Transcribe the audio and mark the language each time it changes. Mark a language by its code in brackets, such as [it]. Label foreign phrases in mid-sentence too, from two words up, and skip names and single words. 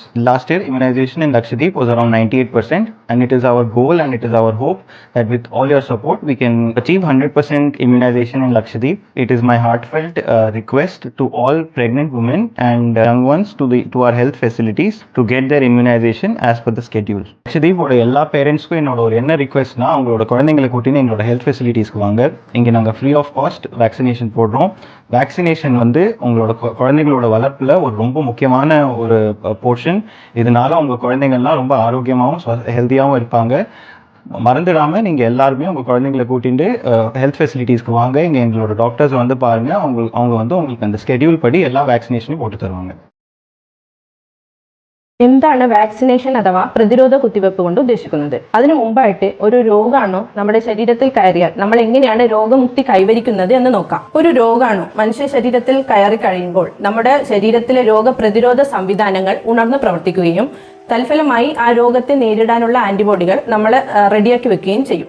[en] Last year, immunization in Lakshadweep was around 98%, and it is our goal and it is our hope that with all your support, we can achieve 100% immunization in Lakshadweep. It is my heartfelt request to all pregnant women and young ones to our health facilities to get their immunization as per the schedule. [ta] Lakshadweep ஓட எல்லா பேரண்ட்ஸ்க்கும் என்னோட ஒரு என்ன ரிக்வெஸ்ட்னா, அவங்களோட குழந்தைங்களை கூட்டின்னு எங்களோட [en] health facilities [ta] வாங்க. இங்கே நாங்கள் [en] free of cost vaccination [ta] போடுறோம். வேக்சினேஷன் வந்து உங்களோட குழந்தைகளோட வளர்ப்பில் ஒரு ரொம்ப முக்கியமான ஒரு போர்ஷன். இதனால உங்கள் குழந்தைங்கள்லாம் ரொம்ப ஆரோக்கியமாகவும் ஹெல்த்தியாகவும் இருப்பாங்க. மறந்துடாமல் நீங்கள் எல்லாருமே உங்கள் குழந்தைங்களை கூட்டிட்டு [en] health facilities [ta] வாங்க. இங்கே எங்களோட டாக்டர்ஸ் வந்து பாருங்கள். அவங்க வந்து உங்களுக்கு அந்த ஸ்கெடியூல் படி எல்லா வேக்சினேஷனையும் போட்டு தருவாங்க. [ml] എന്താണ് വാക്സിനേഷൻ അഥവാ പ്രതിരോധ കുത്തിവെപ്പ് കൊണ്ട് ഉദ്ദേശിക്കുന്നത്? അതിനു മുമ്പായിട്ട് ഒരു രോഗാണു നമ്മുടെ ശരീരത്തിൽ കയറിയാൽ നമ്മൾ എങ്ങനെയാണ് രോഗമുക്തി കൈവരിക്കുന്നത് എന്ന് നോക്കാം. ഒരു രോഗാണു മനുഷ്യ ശരീരത്തിൽ കയറി കഴിയുമ്പോൾ നമ്മുടെ ശരീരത്തിലെ രോഗപ്രതിരോധ സംവിധാനങ്ങൾ ഉണർന്നു പ്രവർത്തിക്കുകയും തൽഫലമായി ആ രോഗത്തെ നേരിടാനുള്ള ആന്റിബോഡികൾ നമ്മൾ റെഡിയാക്കി വെക്കുകയും ചെയ്യും.